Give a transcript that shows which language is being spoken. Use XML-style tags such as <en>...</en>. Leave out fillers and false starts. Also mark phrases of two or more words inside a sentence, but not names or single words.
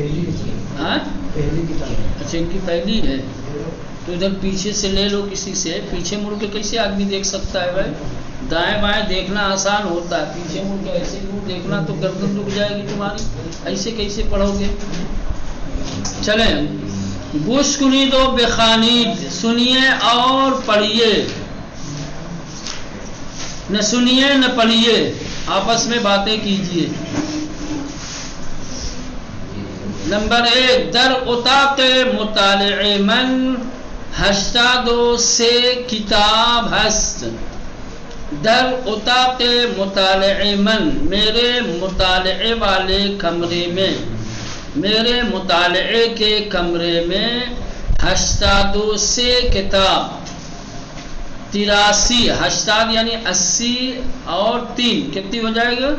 <ur>ہاں اچھا، ان کی پہلی ہے تو ادھر پیچھے سے لے لو کسی سے. پیچھے مڑ کے کیسے آدمی دیکھ سکتا ہے بھائی؟ دائیں بائیں دیکھنا آسان ہوتا ہے، پیچھے مڑ کے ایسے یوں دیکھنا تو گردن رک جائے گی تمہاری. ایسے کیسے پڑھو گے؟ چلیں،</ur> <fa>گوش کنید و بخوانید،</fa> <ur>سنیے اور پڑھیے، نہ سنیے نہ پڑھیے، آپس میں باتیں کیجیے. نمبر 1،</ur> <fa>در اتاق مطالعه من 83 کتاب ہست. در اتاق مطالعه من،</fa> <ur>میرے مطالعے والے کمرے میں، میرے مطالعے کے کمرے میں 83 کتاب، 83، 80 یعنی 80 اور 3 کتنی ہو جائے گا؟</ur>